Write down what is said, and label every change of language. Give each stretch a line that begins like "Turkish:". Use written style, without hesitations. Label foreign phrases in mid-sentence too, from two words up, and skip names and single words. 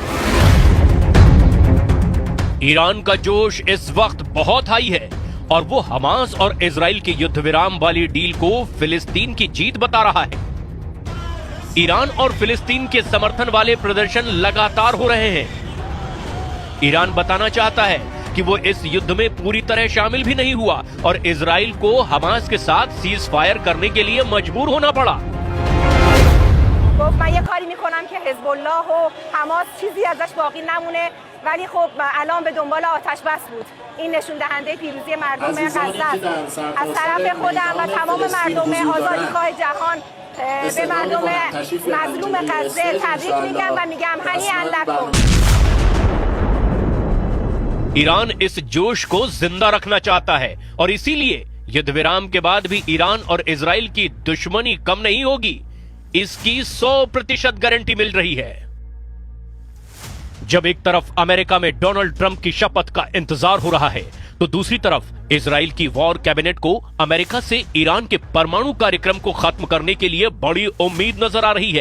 Hindi: ईरान का जोश इस वक्त बहुत हाई है और वो हमास और इजराइल के युद्ध विराम वाली डील को फिलिस्तीन की जीत बता रहा है। ईरान और फिलिस्तीन के समर्थन वाले प्रदर्शन लगातार हो रहे हैं। ईरान बताना चाहता है कि वो इस युद्ध में पूरी तरह शामिल भी नहीं हुआ और इजराइल को हमास के साथ
English: cease fire
Hindi: करने के लिए मजबूर होना पड़ा।
Persian: گفت من یه کاری میکنم که حزب الله و حماس چیزی ازش باقی نمونه ولی خب الان به دنبال آتش بس بود. این نشون دهنده پیروزی مردم غزه است. از طرف خودم و تمام مردم آزادیخواه جهان به مردم مظلوم غزه تبریک میگم و میگم
Arabic: هنیئا لکم।
Hindi: ईरान इस जोश को जिंदा रखना चाहता है और इसीलिए युद्ध विराम के बाद भी ईरान और इजराइल की दुश्मनी कम नहीं होगी, इसकी 100% गारंटी मिल रही है। जब एक तरफ अमेरिका में डोनाल्ड ट्रंप की शपथ का इंतजार हो रहा है तो दूसरी तरफ इजराइल की वॉर कैबिनेट को अमेरिका से ईरान के परमाणु कार्यक्रम को खत्म करने के लिए बड़ी उम्मीद नजर आ रही है।